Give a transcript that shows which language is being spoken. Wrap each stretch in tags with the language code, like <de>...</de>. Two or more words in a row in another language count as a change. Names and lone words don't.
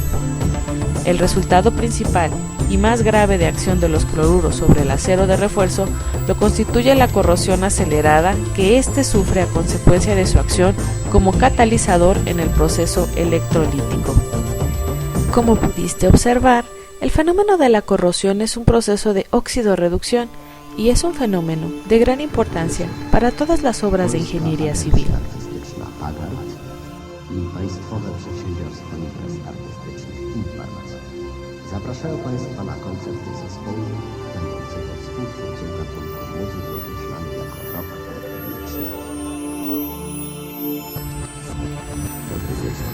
<es>El resultado principal y más grave de acción de los cloruros sobre el acero de refuerzo lo constituye la corrosión acelerada que éste sufre a consecuencia de su acción como catalizador en el proceso electrolítico. Como pudiste observar, el fenómeno de la corrosión es un proceso de oxidorreducción y es un fenómeno de gran importancia para todas las obras de ingeniería civil.</es> <pl>Zapraszają Państwa na koncert zespołu będącego współtwórcą gatunku muzyki określanej jako rock etniczny. Dobry wieczór.</pl>